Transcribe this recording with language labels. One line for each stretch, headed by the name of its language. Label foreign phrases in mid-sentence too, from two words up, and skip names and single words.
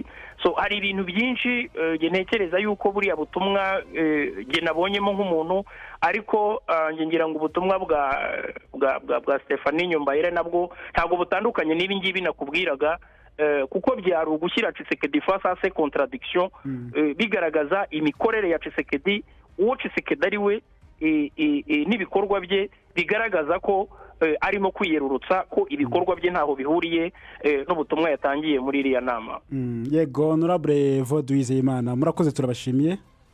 Kinyarwanda: So hari ibintu byinshi ntekereza yuko buriya butumwa nge nabonyemo nk'umuntu ariko ngira ngo ubutumwa bwa Stephanie Nyombayire nabwo ntabwo butandukanye n'ibi ngibi nakubwiraga kuko byari ugushyira Tshisekedi
French: face à ses contradictions
Kinyarwanda: bigaragaza imikorere ya Tshisekedi uwo Tshisekedi ari we n'ibikorwa bye bigaragaza ko arimo kwiyerurutsa ko ibikorwa bye ntaho bihuriye n'ubutumwa yatangiye muri iriya nama. Yego Honorable Evode Uwizeyimana murakoze turabashimiye.